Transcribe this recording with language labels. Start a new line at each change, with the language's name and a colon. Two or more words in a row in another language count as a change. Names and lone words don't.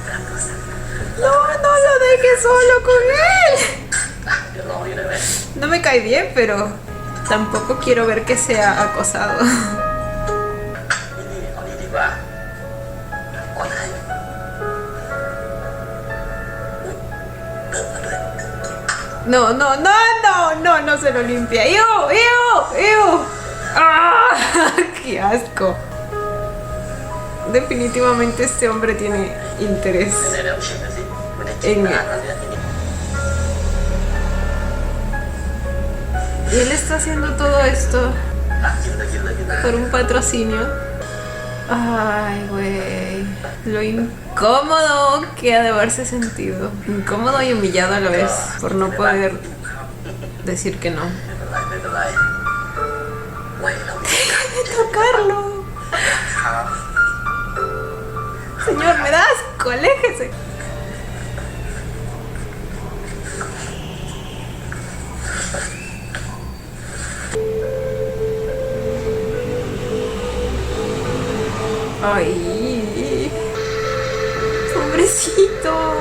Spanish: No, no lo dejes solo con él.
Thai: เดี๋ยว
Spanish: No me cae bien, pero tampoco quiero ver que sea acosado.
Thai: นี่เอาดีกว่าอ่อนให้เติมมาด้วย
Spanish: No, no, no, no, no, no se lo limpia. ¡Ew! ¡Ew! ¡Ew! ¡Ah! ¡Qué asco! Definitivamente este hombre tiene interés
Thai: เดี๋ยวชิมหน่อยสิไม่ได้กินนานแล้วเนี่ย
Spanish: y él está haciendo todo esto
Thai: กินเลยกินเลย
Spanish: por un patrocinio. Ay, güey. Lo incómodo que ha de haberse sentido. Incómodo y humillado a la vez por no poder decir que no.
Thai: ไม่เป็นไรไว้เรา
Spanish: ¡Deja de tocarlo!
Thai: ครับ
Spanish: Señor, me da asco, aléjese. Ay, pobrecito.